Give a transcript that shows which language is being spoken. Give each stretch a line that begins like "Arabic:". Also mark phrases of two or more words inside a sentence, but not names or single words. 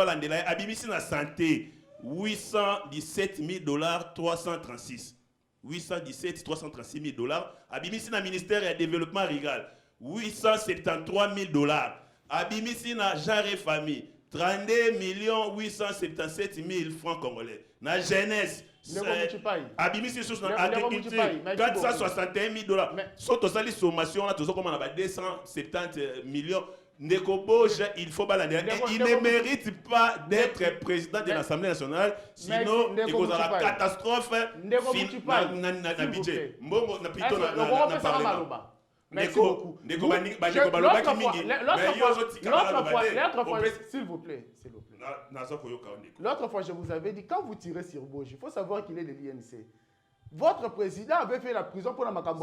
Lingala: balandela ye abimisi na santé $817 336 $817 336 abimisi na ministère ya
French: développement rural
Lingala: $873 abimisi na
French: genre et famille
Lingala: 32 877 000
French: francs congolais
Lingala: na jeunesse abimisi sous na agriculture $461 000 soto sali
French: sommation là toujours comme on a
Lingala: 270 millions.
French: Ndeko Bosch, il faut balader. Il ne mérite pas d'être président de l'Assemblée nationale, sinon il cause la catastrophe na budget.
Lingala: Mbongo na plutôt na parlement.
French: Merci beaucoup. L'autre fois, s'il vous plaît. L'autre fois, je vous avais dit, quand vous tirez sur Bosch, il faut savoir qu'il est de l'INC. Votre président avait fait la prison pour la Makambo.